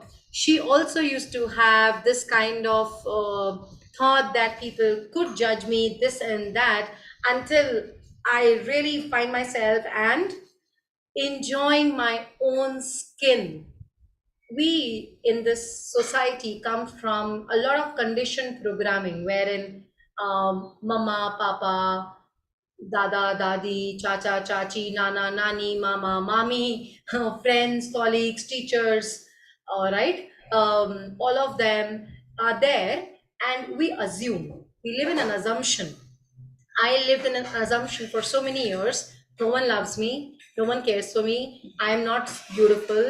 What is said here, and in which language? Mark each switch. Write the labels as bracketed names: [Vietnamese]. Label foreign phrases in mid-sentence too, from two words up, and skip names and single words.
[English] She also used to have this kind of thought that people could judge me this and that, until I really find myself and enjoying my own skin. We in this society come from a lot of conditioned programming, wherein [Hindi] mama, papa, dada, dadi, chacha, chachi, nana, nani, mama, mami, [English] friends, colleagues, teachers, all right, all of them are there, and we assume, we live in an assumption. I lived in an assumption for so many years. No one loves me. No one cares for me. I'm not beautiful.